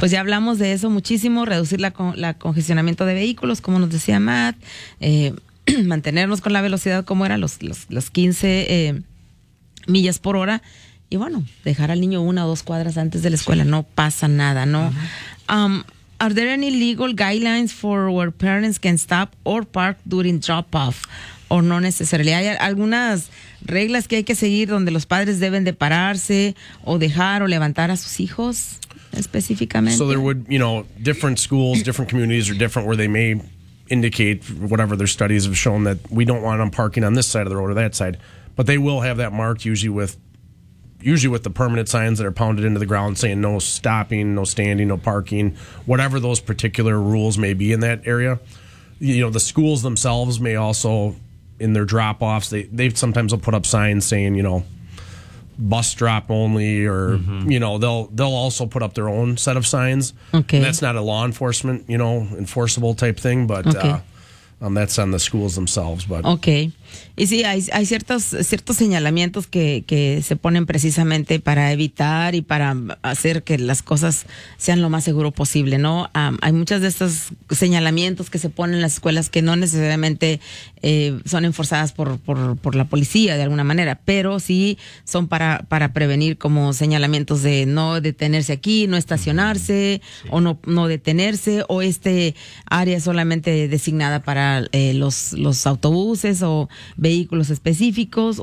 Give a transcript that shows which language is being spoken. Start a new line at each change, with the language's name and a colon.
Spanish: Pues ya hablamos de eso muchísimo, reducir la congestionamiento de vehículos, como nos decía Matt, mantenernos con la velocidad como era, los 15 millas por hora, y bueno, dejar al niño una o dos cuadras antes de la escuela, no pasa nada, ¿no?
English: Are there any legal guidelines for where parents can stop or park during drop-off?
Spanish: ¿O no necesariamente? ¿Hay algunas reglas que hay que seguir donde los padres deben de pararse o dejar o levantar a sus hijos específicamente?
English: So there would, different schools, different communities are different where they may indicate whatever their studies have shown that we don't want them parking on this side of the road or that side. But they will have that marked usually with the permanent signs that are pounded into the ground saying no stopping, no standing, no parking, whatever those particular rules may be in that area. The schools themselves may also, in their drop-offs, they sometimes will put up signs saying, bus drop only, or, they'll also put up their own set of signs. Okay. And that's not a law enforcement, enforceable type thing, but that's on the schools themselves. But okay.
Spanish: Y sí, hay ciertos señalamientos que se ponen precisamente para evitar y para hacer que las cosas sean lo más seguro posible, ¿no? Hay muchas de estos señalamientos que se ponen en las escuelas que no necesariamente son enforzadas por la policía de alguna manera, pero sí son para prevenir, como señalamientos de no detenerse aquí, no estacionarse, o no detenerse, o este área solamente designada para los autobuses o vehículos específicos.